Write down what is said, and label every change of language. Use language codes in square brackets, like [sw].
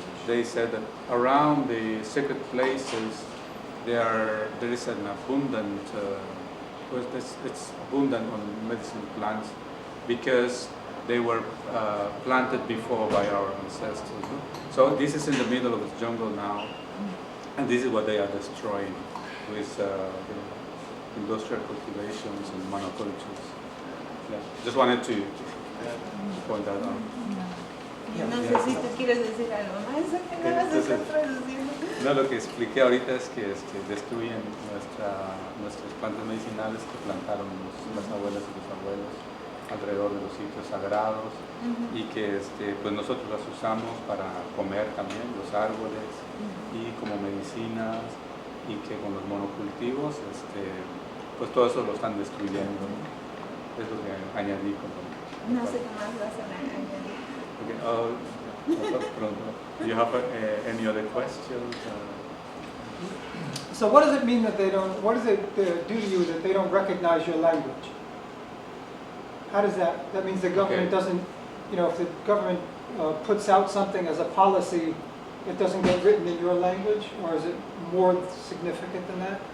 [en] They said that around the sacred places there is an abundant, it's abundant on medicinal plants because they were planted before by our ancestors. So this is in the middle of the jungle now, and this is what they are destroying with the industrial cultivations and monocultures. Yeah. Just wanted to point that out. [es] Yo no sé si tú quieres decir algo más, que no vas a estar traduciendo. No, lo que expliqué ahorita es que destruyen nuestras plantas medicinales que plantaron las abuelas y los abuelos alrededor de los sitios sagrados, y que pues nosotros las usamos para comer también, los árboles, y como medicinas, y que con los monocultivos pues todo eso lo están destruyendo, ¿no? Es lo que añadí No sé qué más vas a añadir. [en] Okay. [es] Pronto. [en] Do you have any other questions? So what does it mean that they don't, what does it do to you that they don't recognize your language? How does that means the government doesn't, if the government puts out something as a policy, it doesn't get written in your language, or is it more significant than that?